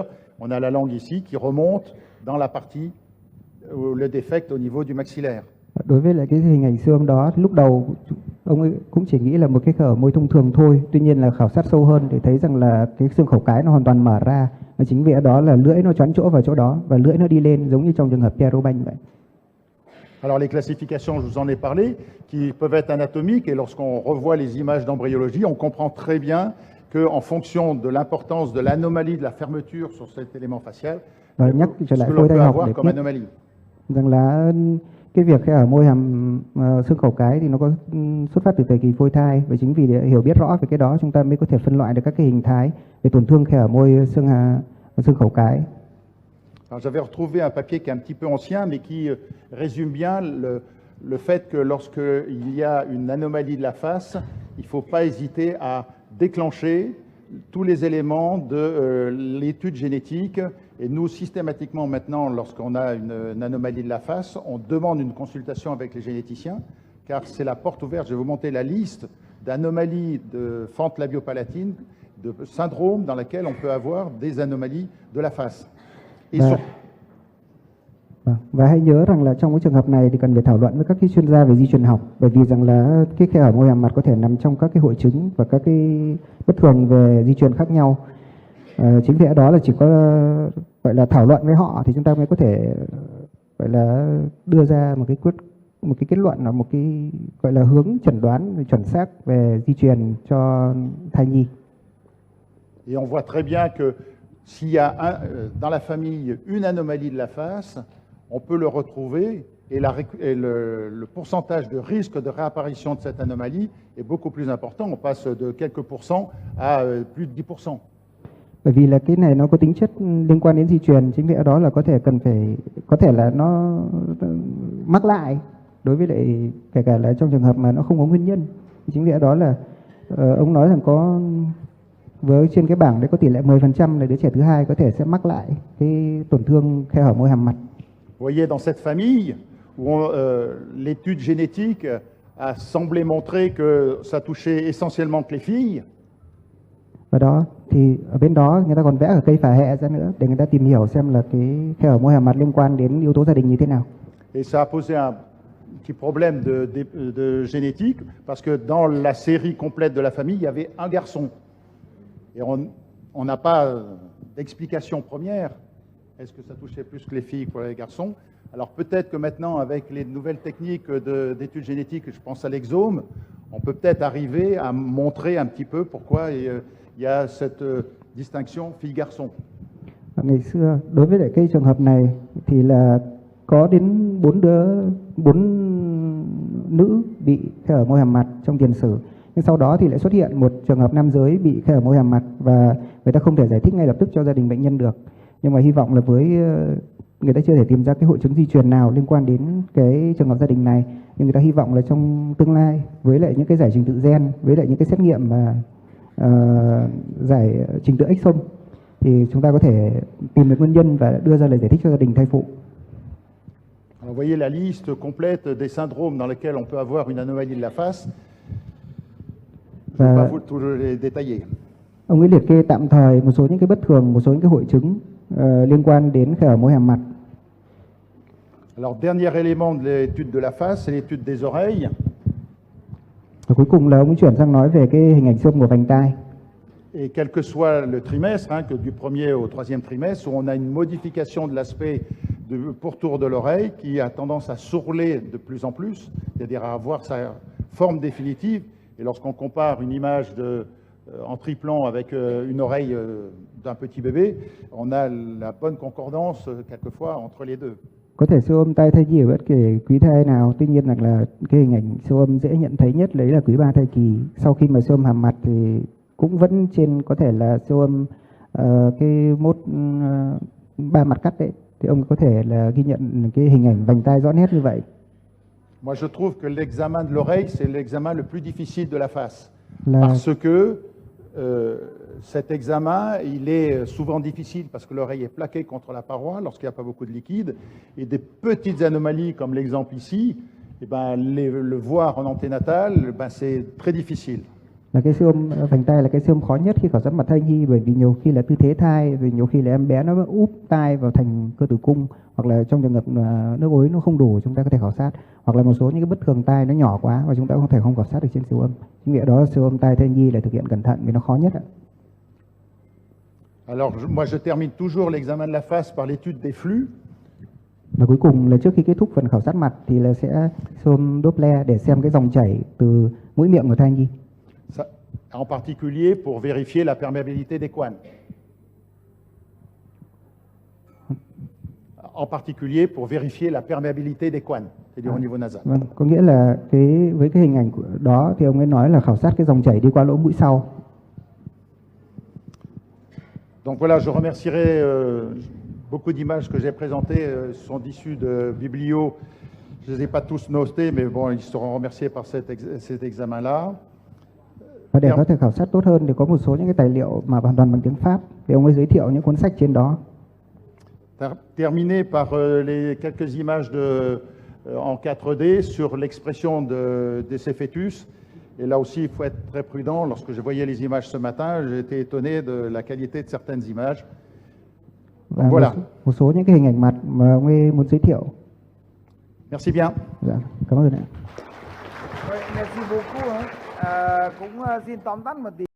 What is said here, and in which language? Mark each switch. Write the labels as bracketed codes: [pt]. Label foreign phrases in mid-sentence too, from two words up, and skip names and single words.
[fr] On a la langue ici qui remonte dans la partie où le défect au niveau du maxillaire. [vi] Đối với lại cái hình ảnh siêu âm đó, lúc đầu ông ấy cũng chỉ nghĩ là một cái khe hở môi thông thường thôi. Tuy nhiên là khảo sát sâu hơn để thấy rằng là cái xương khẩu cái nó hoàn toàn mở ra. Và chính vì đó là lưỡi nó choán chỗ vào chỗ đó và lưỡi nó đi lên giống như trong trường hợp Pierre Robin vậy. [fr] Alors les classifications, je vous en ai parlé, qui peuvent être anatomiques et lorsqu'on revoit les images d'embryologie, on comprend très bien qu'en fonction de l'importance de l'anomalie de la fermeture sur cet élément facial, ce que l'on peut avoir comme anomalie. [vi] Rằng là cái việc khe hở môi hàm xương khẩu cái thì nó có xuất phát từ thời kỳ phôi thai, và chính vì để hiểu biết rõ về cái đó chúng ta mới có thể phân loại được các cái hình thái về tổn thương khe hở môi xương khẩu cái. [fr] Alors, j'avais retrouvé un papier qui est un petit peu ancien, mais qui résume bien le fait que lorsqu'il y a une anomalie de la face, il ne faut pas hésiter à déclencher tous les éléments de l'étude génétique. Et nous, systématiquement maintenant, lorsqu'on a une anomalie de la face, on demande une consultation avec les généticiens, car c'est la porte ouverte. Je vais vous montrer la liste d'anomalies de fente labiopalatine, de syndromes dans lesquels on peut avoir des anomalies de la face. Et [vi] Và hãy nhớ rằng là trong cái trường hợp này thì cần phải thảo luận với các cái chuyên gia về di truyền học, bởi vì rằng là cái khe hở môi hàm mặt có thể nằm trong các cái hội chứng và các cái bất thường về di truyền khác nhau. Chính vì đó là chỉ có gọi là thảo luận với họ thì chúng ta mới có thể gọi là đưa ra một cái kết luận, là một cái gọi là hướng chẩn đoán chuẩn xác về di truyền cho thai nhi. [fr] Et on voit très bien que s'il y a dans la famille une anomalie de la face, on peut le retrouver et le pourcentage de risque de réapparition de cette anomalie est beaucoup plus important. On passe de quelques pourcents à plus de 10%. [vi] Bởi vì là cái này nó có tính chất liên quan đến di truyền, chính vì đó là có thể là nó mắc lại đối với lại kể cả là trong trường hợp mà nó không có nguyên nhân. Chính vì đó là ông nói rằng có với trên cái bảng đấy có tỷ lệ 10% là đứa trẻ thứ hai có thể sẽ mắc lại cái tổn thương khe hở môi hàm mặt. [fr] Vous voyez, dans cette famille où l'étude génétique a semblé montrer que ça touchait essentiellement que les filles. [vi] Và đó thì ở bên đó người ta còn vẽ ở cây phả hệ ra nữa để người ta tìm hiểu xem là cái khe hở môi hàm mặt liên quan đến yếu tố gia đình như thế nào. [fr] Et ça a posé un petit problème de génétique parce que dans la série complète de la famille, il y avait un garçon. Et on n'a pas d'explication première. Est-ce que ça touchait plus que les filles que les garçons? Alors peut-être que maintenant, avec les nouvelles techniques d'études génétiques, je pense à l'exome, on peut peut-être arriver à montrer un petit peu pourquoi il y a cette distinction fille-garçon. [vi] Ngày xưa, đối với lại cái trường hợp này thì là có đến 4 nữ bị khe hở môi hàm mặt trong tiền sử. Nhưng sau đó thì lại xuất hiện một trường hợp nam giới bị khe hở môi hàm mặt và người ta không thể giải thích ngay lập tức cho gia đình bệnh nhân được. Nhưng mà hy vọng là với người ta chưa thể tìm ra cái hội chứng di truyền nào liên quan đến cái trường hợp gia đình này, nhưng người ta hy vọng là trong tương lai với lại những cái giải trình tự gen, với lại những cái xét nghiệm mà giải trình tự exome thì chúng ta có thể tìm được nguyên nhân và đưa ra lời giải thích cho gia đình thai phụ. [fr] Vous voyez la liste complète des syndromes dans lesquels on peut avoir une anomalie de la face. Je ne vais pas vous tous les détailler. [vi] Ông ấy liệt kê tạm thời một số những cái bất thường, một số những cái hội chứng liên quan đến khe hở môi hàm mặt. [fr] Alors, dernier élément de l'étude de la face, c'est l'étude des oreilles. [vi] Và cuối cùng là ông ấy chuyển sang nói về cái hình ảnh xương của vành tai. [fr] Et quel que soit le trimestre, que du premier au troisième trimestre, où on a une modification de l'aspect pourtour de l'oreille qui a tendance à s'ourler de plus en plus, c'est-à-dire à avoir sa forme définitive. Et lorsqu'on compare une image en triplant avec une oreille d'un petit bébé, on a la bonne concordance quelquefois entre les deux. [vi] Có thể siêu âm tai thai nhi ở bất kỳ quý thai nào, tuy nhiên là cái hình ảnh siêu âm dễ nhận thấy nhất đấy là quý 3 thai kỳ. Sau khi mà siêu âm hàm mặt thì cũng vẫn trên có thể là siêu âm cái mốt 3 mặt cắt đấy, thì ông có thể là ghi nhận cái hình ảnh vành tai rõ nét như vậy. [fr] Moi je trouve que l'examen de l'oreille c'est l'examen le plus difficile de la face parce que cet examen, il est souvent difficile parce que l'oreille est plaquée contre la paroi lorsqu'il n'y a pas beaucoup de liquide. Et des petites anomalies comme l'exemple ici, le voir en anténatal, c'est très difficile. [vi] Là cái siêu âm vành tai là cái siêu âm khó nhất khi khảo sát mặt thai nhi, bởi vì nhiều khi là tư thế thai, rồi nhiều khi là em bé nó úp tai vào thành cơ tử cung, hoặc là trong trường hợp nước ối nó không đủ chúng ta có thể khảo sát, hoặc là một số những cái bất thường tai nó nhỏ quá và chúng ta không khảo sát được trên siêu âm. Chính vì đó siêu âm tai thai nhi là thực hiện cẩn thận vì nó khó nhất ạ. [fr] Alors moi je termine toujours l'examen de la face par l'étude des flux. [vi] Và cuối cùng là trước khi kết thúc phần khảo sát mặt thì là sẽ siêu âm Doppler để xem cái dòng chảy từ mũi miệng của thai nhi. [fr] Ça, en particulier pour vérifier la perméabilité des couanes. En particulier pour vérifier la perméabilité des couanes, c'est-à-dire au niveau nasal. [vi] Vâng, có nghĩa là với cái hình ảnh đó thì ông ấy nói là khảo sát cái dòng chảy đi qua lỗ mũi sau. [fr] Donc voilà, je remercierai beaucoup d'images que j'ai présentées sont issues de biblio. Je ne les ai pas tous notés, mais bon, ils seront remerciés par cet examen-là. [vi] Và để có thể khảo sát tốt hơn thì có một số những cái tài liệu mà hoàn toàn bằng tiếng Pháp, thì ông ấy giới thiệu những cuốn sách trên đó. [fr] Terminer par les quelques images en 4D sur l'expression de ces fœtus. Et là aussi, il faut être très prudent. Lorsque je voyais les images ce matin, j'étais étonné de la qualité de certaines images. [vi] Và [fr] Voilà. [vi] một số những cái hình ảnh mặt mà ông ấy muốn giới thiệu. [fr] Merci bien. [vi] Dạ, cảm ơn ạ. [fr] Merci beaucoup. [vi] Cũng xin tóm tắt một tí.